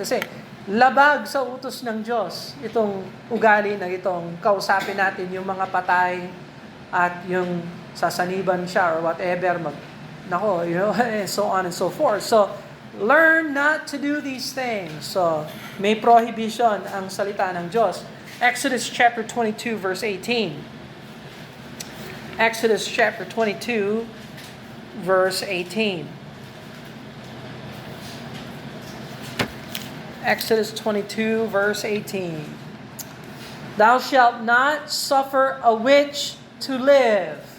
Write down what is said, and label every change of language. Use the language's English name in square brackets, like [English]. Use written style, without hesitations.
[Filipino] Kasi labag sa utos ng Diyos itong ugali na itong kausapin natin yung mga patay at yung sasaniban siya [English] or whatever, and so on and so forth. So, learn not to do these things. [Filipino] So, may prohibition ang salita ng Diyos. [English] Exodus chapter 22 verse 18. Exodus chapter 22 verse 18. Exodus 22 verse 18. Thou shalt not suffer a witch to live.